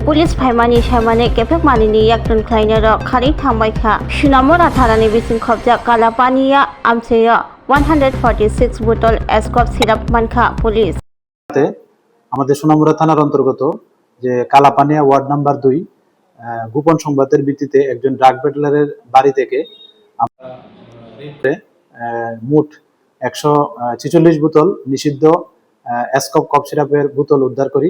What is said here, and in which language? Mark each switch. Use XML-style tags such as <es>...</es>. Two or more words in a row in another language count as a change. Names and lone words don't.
<trp>पुलिस फाइमानि साइमाने केफेक मानिनि याक्टन खाइनो खारि थांबायखा सुनामरा थारानि बिसिं खबजा कालापानिया आमसेया 146 बोतल एस्कप सिराप मानखा पुलिस</trp> <bn>আমাদের সোনামুড়া থানার অন্তর্গত যে কালাপানিয়া ওয়ার্ড নাম্বার 2 গোপন সংবাদের ভিত্তিতে একজন ড্রাগ পেডলারের বাড়ি থেকে মোট 146 বোতল নিষিদ্ধ এসকপ কফ সিরাপের বোতল উদ্ধার করি।</bn>